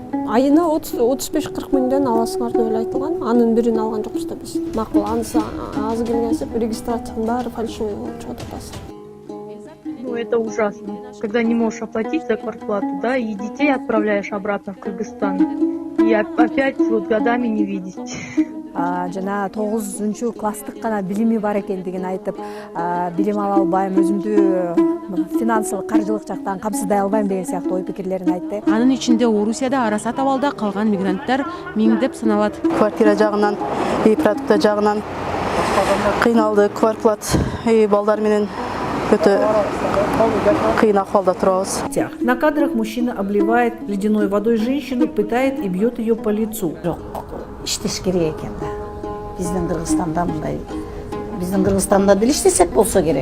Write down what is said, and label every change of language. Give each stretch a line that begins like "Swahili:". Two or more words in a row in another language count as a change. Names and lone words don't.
Kyrgyz: Айына 35-40 мыңдан аласыңар деп айтылған. Анын бирин алган жокпуз да биз. Макул, анысы аз келгенсе регистрациянын баары фальшивый болуп чыгат атасы.
Russian: Ну, это ужасно. Когда не можешь оплатить за квартплату, да, и детей отправляешь обратно в Кыргызстан. И опять вот годами не видеть.
Kyrgyz: Жана 9 класстык гана билими бар экендигин айтып, билим ала албайм, өзүмдү финансылык, каржылык жактан камсыздай албайм деген сыяктуу ой пикирлерин айтты. Анын ичинде Орусияда арасат абалда калган мигранттар миңдеп саналат. Квартира жагынан, продукта жагынан кыйналды, квартплат, балдар менен өтө кыйын акыбалда турабыз.
Russian: На кадрах мужчина обливает ледяной водой женщину, пытает и бьет ее по лицу.
Kyrgyz: Иштеш керек экен да. Биздин Кыргызстанда мындай. Биздин Кыргызстанда деле иштесек болсо керек.